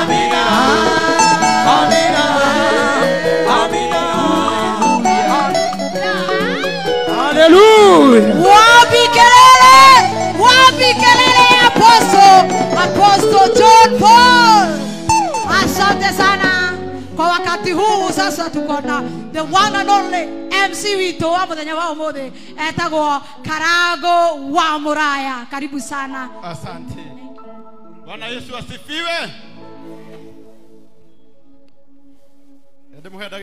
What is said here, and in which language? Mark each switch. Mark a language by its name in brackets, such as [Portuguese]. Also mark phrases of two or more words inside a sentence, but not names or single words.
[Swahili] Hallelujah. Wapi kelele Apostle John Paul. Asante sana kwa wakati huu. Sasa tuko na [English] the one and only MC [Kikuyu] wito wa muthenya wa umuthi etagwo Karago wa Muraya. [Swahili] Karibu sana. Asante. Bwana Yesu asifiwe.